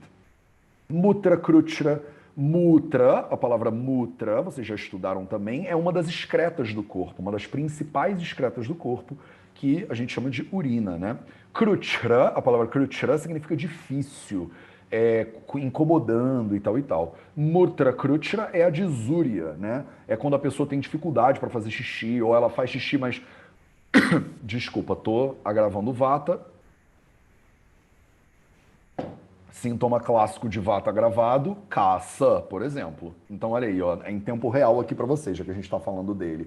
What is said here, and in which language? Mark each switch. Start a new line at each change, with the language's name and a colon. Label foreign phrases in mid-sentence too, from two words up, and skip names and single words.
Sanskrit: Mutra Krutra.
Portuguese: Mutra, a palavra mutra, vocês já estudaram também, é uma das excretas do corpo, uma das principais excretas do corpo, que a gente chama de urina, né? Krutra, a palavra Krutra significa difícil, incomodando e tal e tal.
Sanskrit: Mutra Krutra
Portuguese: é a disúria, né? É quando a pessoa tem dificuldade para fazer xixi, ou ela faz xixi, mas... Desculpa, tô agravando Vata. Sintoma clássico de Vata agravado, caça, por exemplo. Então, olha aí, ó, é em tempo real aqui para vocês, já que a gente está falando dele.